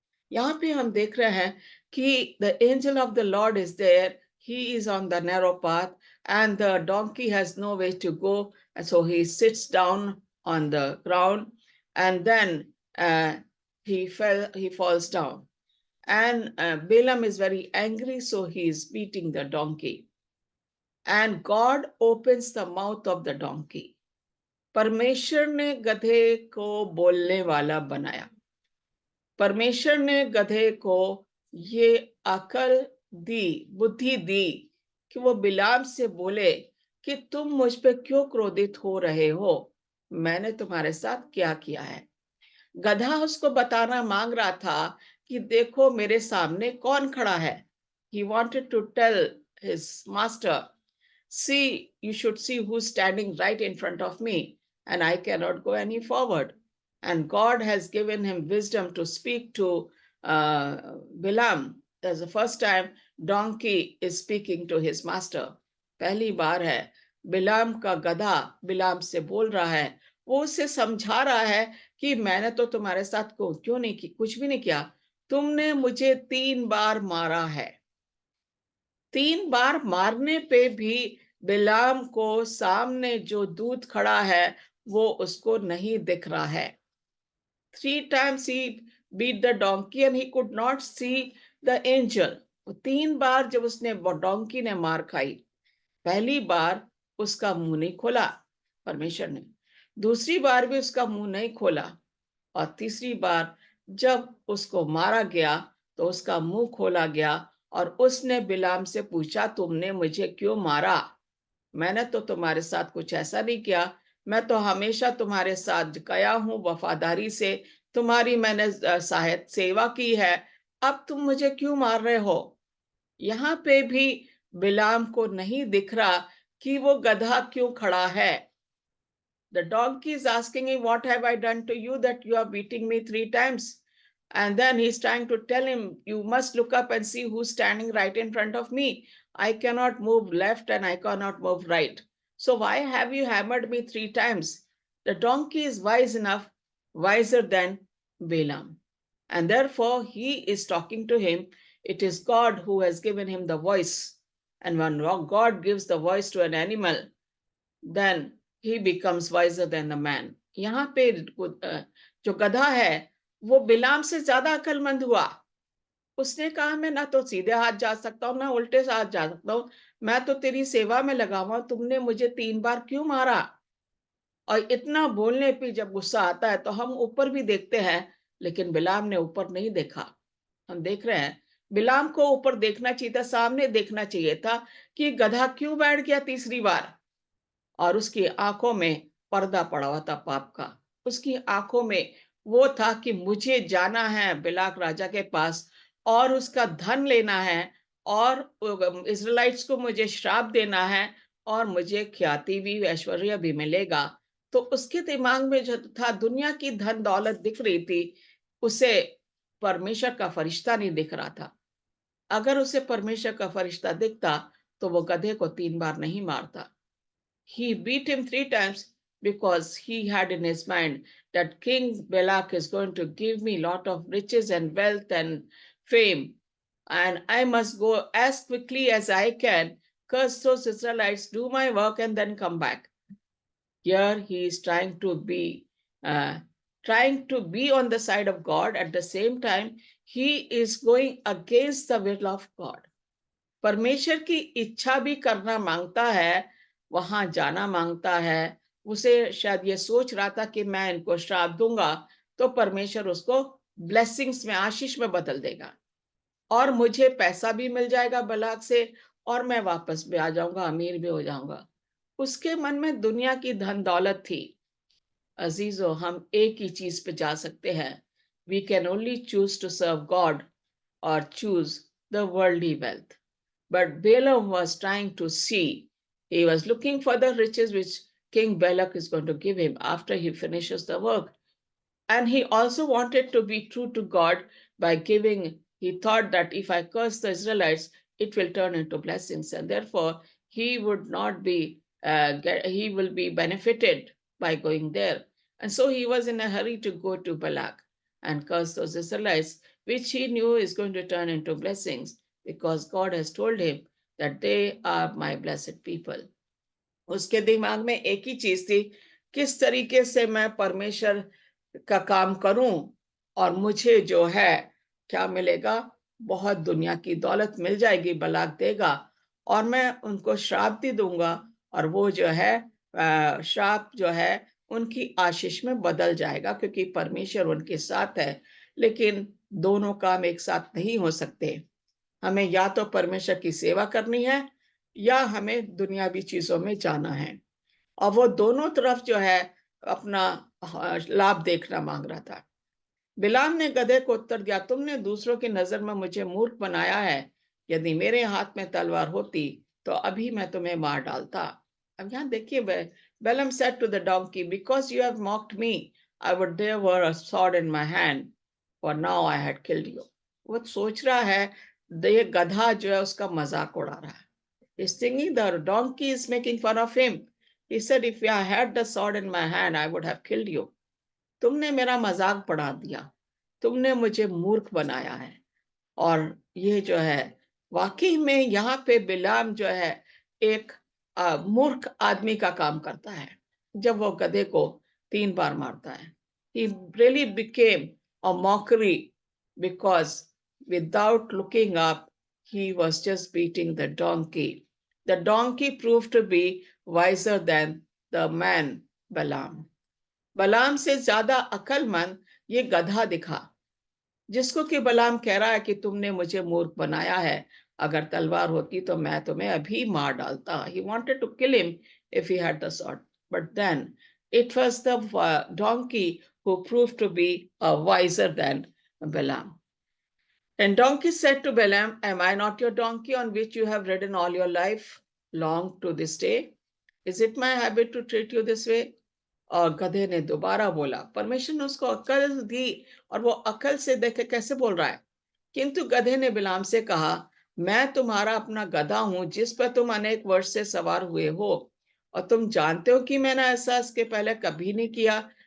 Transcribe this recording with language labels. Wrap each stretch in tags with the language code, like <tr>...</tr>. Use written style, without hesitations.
<hi>यहाँ पे हम देख रहे हैं कि</hi> <en>The angel of the Lord is there, he is on the narrow path and the donkey has no way to go, so he sits down on the ground and then he falls down. And Balaam is very angry, so he is beating the donkey. And God opens the mouth of the donkey.</en> <hi>परमेश्वर ने गधे को बोलने वाला बनाया। परमेश्वर ने गधे को ये अकल दी, बुद्धि दी कि वो बिलाम से बोले कि तुम मुझ पे क्यों क्रोधित हो रहे हो? मैंने तुम्हारे साथ क्या किया है? गधा उसको बताना मांग रहा था कि देखो मेरे सामने कौन खड़ा है।</hi> <en>He wanted to tell his master, see, you should see who's standing right in front of me, and I cannot go any forward. And God has given him wisdom to speak to Bilam. That's the first time donkey is speaking to his master.</en> <hi>पहली बार है बिलाम का गधा बिलाम से बोल रहा है। वो उसे समझा रहा है कि मैंने तो तुम्हारे साथ को क्यों नहीं की, कुछ भी नहीं किया। तुमने मुझे 3 बार मारा है। 3 बार मारने पे भी बिलाम को सामने जो दूत खड़ा है वो उसको नहीं दिख रहा है।</hi> <en>3 times he beat the donkey and he could not see the angel.</en> <hi>3 बार जब उसने डोंकी ने मार खाई, पहली बार उसका मुंह नहीं खोला परमेश्वर ने, दूसरी बार भी उसका मुंह नहीं खोला, और तीसरी बार जब उसको मारा गया तो उसका मुंह खोला गया और उसने बिलाम से पूछा, तुमने मुझे क्यों मारा? मैंने तो तुम्हारे साथ कुछ ऐसा नहीं किया। मैं तो हमेशा तुम्हारे साथ गया हूं वफादारी से, तुम्हारी मैंने सहायता सेवा की है। अब तुम मुझे क्यों मार रहे हो? यहाँ पे भी बिलाम को नहीं दिख रहा कि वो गधा क्यों खड़ा है।</hi> <en>The donkey is asking him, what have I done to you that you are beating me 3 times? And then he's trying to tell him, you must look up and see who's standing right in front of me. I cannot move left and I cannot move right. So why have you hammered me 3 times? The donkey is wise enough, wiser than Balaam. And therefore he is talking to him. It is God who has given him the voice. And when God gives the voice to an animal, then he becomes wiser than the man.</en> <hi>यहाँ पे जो गधा है वो बिलाम से ज्यादा अक्लमंद हुआ। उसने कहा, मैं ना तो सीधे हाथ जा सकता हूँ ना उल्टे से हाथ जा सकता हूँ, मैं तो तेरी सेवा में लगा हुआ, तुमने मुझे 3 बार क्यों मारा? और इतना बोलने पे जब गुस्सा आता है तो हम ऊपर भी देखते हैं, लेकिन बिलाम ने ऊपर नहीं देखा। हम देख रहे हैं बिलाम को ऊपर देखना चाहिए था, सामने देखना चाहिए था कि गधा क्यों बैठ गया तीसरी बार। और उसकी आंखों में पर्दा पड़ा हुआ था पाप का। उसकी आंखों में वो था कि मुझे जाना है बिलाक राजा के पास और उसका धन लेना है, और इजराइट्स को मुझे श्राप देना है, और मुझे ख्याति भी ऐश्वर्य भी मिलेगा। तो उसके दिमाग में जो था दुनिया की धन दौलत दिख रही थी, उसे परमेश्वर का फरिश्ता नहीं दिख रहा था। अगर उसे परमेश्वर का फरिश्ता दिखता तो वो गधे को 3 बार नहीं मारता।</hi> <en>He beat him 3 times because he had in his mind that King Balak is going to give me lot of riches and wealth and fame, and I must go as quickly as I can, curse those Israelites, do my work, and then come back. Here he is uh, trying to be on the side of God. At the same time, he is going against the will of God.</en> <hi>परमेश्वर की इच्छा भी करना मांगता है, वहां जाना मांगता है। उसे शायद ये सोच रहा था कि मैं इनको श्राप दूंगा तो परमेश्वर उसको ब्लेसिंग्स में, आशीष में बदल देगा, और मुझे पैसा भी मिल जाएगा बलाक से, और मैं वापस भी आ जाऊंगा, अमीर भी हो जाऊंगा। उसके मन में दुनिया की धन दौलत थी। अजीजो, हम एक ही चीज पे जा सकते हैं,</hi> <en>We can only choose to serve God और choose the worldly wealth. But Balaam was trying to see, he was looking for the riches which King Balak is going to give him after he finishes the work. And he also wanted to be true to God by giving, he thought that if I curse the Israelites, it will turn into blessings. And therefore, he would not be, he will be benefited by going there. And so he was in a hurry to go to Balak and curse those Israelites, which he knew is going to turn into blessings, because God has told him that they are my blessed people.</en> <hi>उसके दिमाग में एक ही चीज थी, किस तरीके से मैं परमेश्वर का काम करूं और मुझे जो है क्या मिलेगा, बहुत दुनिया की दौलत मिल जाएगी, बलाक देगा, और मैं उनको श्राप भी दूंगा, और वो जो है श्राप जो है उनकी आशीष में बदल जाएगा, क्योंकि परमेश्वर उनके साथ है। लेकिन दोनों काम एक साथ नहीं हो सकते। हमें या तो परमेश्वर की सेवा करनी है या हमें दुनियावी चीजों में जाना है, और वो दोनों तरफ जो है अपना लाभ देखना मांग रहा था। बिलाम ने गधे को उत्तर दिया, तुमने दूसरों की नजर में मुझे मूर्ख बनाया है, यदि मेरे हाथ में तलवार होती तो अभी मैं तुम्हें मार डालता। अब यहाँ देखिए,</hi> <en>Balaam said to the donkey, because you have mocked me, I would there were a sword in my hand, for now I had killed you.</en> <hi>वो सोच रहा है, ये गधा जो है उसका मजाक उड़ा रहा है।</hi> <en>He's thinking the donkey is making fun of him. He said, if I had the sword in my hand, I would have killed you.</en> <hi>तुमने मेरा मजाक बढ़ा दिया, तुमने मुझे मूर्ख बनाया है। और ये जो है वाकई में यहाँ पे बिलाम जो है एक मूर्ख आदमी का काम करता है, जब वो गधे को 3 बार मारता है।</hi> <en>He really became a mockery, because without looking up, he was just beating the donkey. The donkey proved to be wiser than the man Balaam.</en> <hi>बलाम से ज्यादा अकलमंद ये गधा दिखा, जिसको कि बलाम कह रहा है कि तुमने मुझे मूर्ख बनाया है, अगर तलवार होती तो मैं तुम्हें अभी मार डालता।</hi> <en>He wanted to kill him if he had the sword, but then it was the donkey who proved to be wiser than Balaam. And donkey said to Balaam, am I not your donkey on which you have ridden all your life long to this day? Is it my habit to treat you this way?</en> <hi>और गधे ने दोबारा बोला, परमेश्वर ने उसको अकल दी, और वो अकल से देखे कैसे बोल रहा है। किंतु गधे ने बिलाम से कहा, मैं तुम्हारा अपना गधा हूं जिस पर तुम अनेक वर्ष से सवार हुए हो, और तुम जानते हो कि मैंने ऐसा इसके पहले कभी नहीं किया।</hi>